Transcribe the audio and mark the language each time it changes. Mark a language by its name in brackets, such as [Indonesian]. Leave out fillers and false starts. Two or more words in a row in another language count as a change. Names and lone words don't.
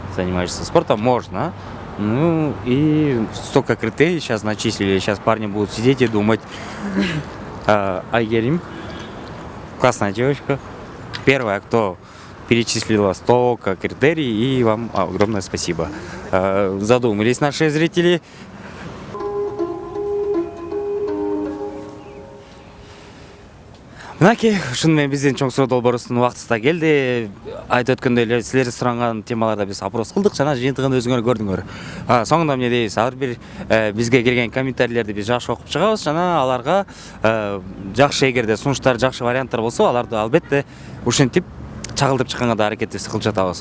[Russian] Занимаешься спортом, можно. Ну и столько критерий сейчас начислили. Сейчас парни будут сидеть и думать. Айгерим, классная девочка. Первая, кто перечислила столько критерий, и вам огромное спасибо. Задумались наши зрители. [Kyrgyz] Мынакей, ушунмен биздин чоң суроо долбоорубуздун убактысы да келди. Айтып өткөндөй эле силер суранган темаларда биз опрос кылдык жана жыйынтыгын өзүңөр көрдүңөр. Соңунда эмне дейбиз? Ар бир бизге келген комментарийлерди биз жакшы окуп чыгабыз жана аларга жакшы, эгерде сунуштар, жакшы варианттар болсо, аларды албетте ушинтип чагылдырып чыкканга да аракетибизди кылып жатабыз.